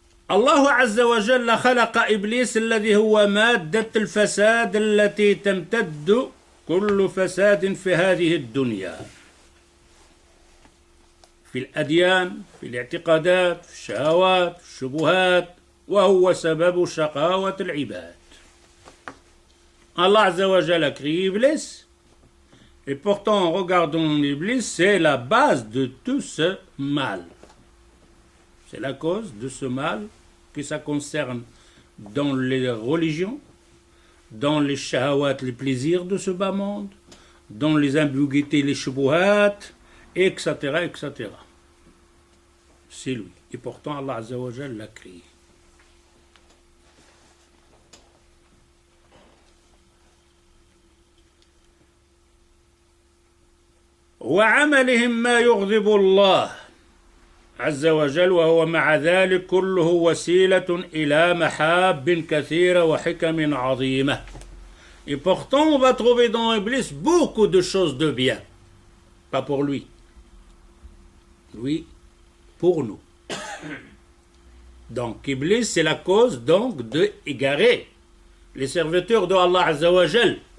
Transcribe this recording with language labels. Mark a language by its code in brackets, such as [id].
[ar] الله عز وجل خلق إبليس الذي هو مادة الفساد التي تمتد كل فساد في هذه الدنيا في الأديان في الاعتقادات في الشهوات في الشبهات وهو سبب شقاوة العباد. [fr] Allah Azza wa Jalla a créé Iblis et pourtant en regardant Iblis c'est la base de tout ce mal. C'est la cause de ce mal que ça concerne dans les religions, dans les shahawat, les plaisirs de ce bas monde, dans les ambiguïtés, les shubuhat, etc., etc. C'est lui. Et pourtant, Allah Azza wa Jalla l'a créé. [ar] وعملهم ما يغضب الله عز وجل وهو مع ذلك كله وسيلة إلى محاب كثيرة وحكم عظيمة. [fr] Et pourtant, on va trouver dans Iblis beaucoup de choses de bien. Pas pour lui. Lui, pour nous. Donc, Iblis, c'est la cause donc de égarer les serviteurs de Allah Azza wa Jal.